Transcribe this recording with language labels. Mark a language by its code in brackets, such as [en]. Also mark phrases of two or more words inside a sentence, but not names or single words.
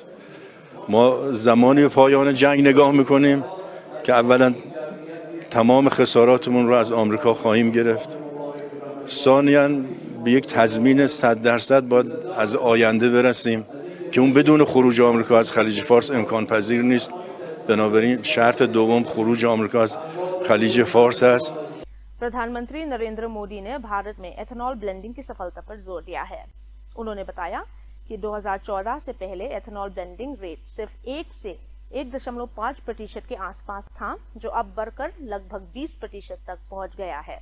[fa] ما زمانی به پایان جنگ نگاه میکنیم که اولا تمام خساراتمون رو از آمریکا خواهیم گرفت. ثانیاً به یک تضمین 100% باید از آینده برسیم که اون بدون خروج آمریکا از خلیج فارس امکان پذیر نیست. بنابراین شرط دوم خروج آمریکا از خلیج فارس است. [hi] प्रधानमंत्री नरेंद्र मोदी ने भारत में [en] ethanol blending [hi] की सफलता पर जोर दिया है। उन्होंने बताया कि 2014 से पहले [en] ethanol blending rate [hi] सिर्फ 1 से 1.5% के आसपास था, जो अब बढ़कर लगभग 20% तक पहुंच गया है।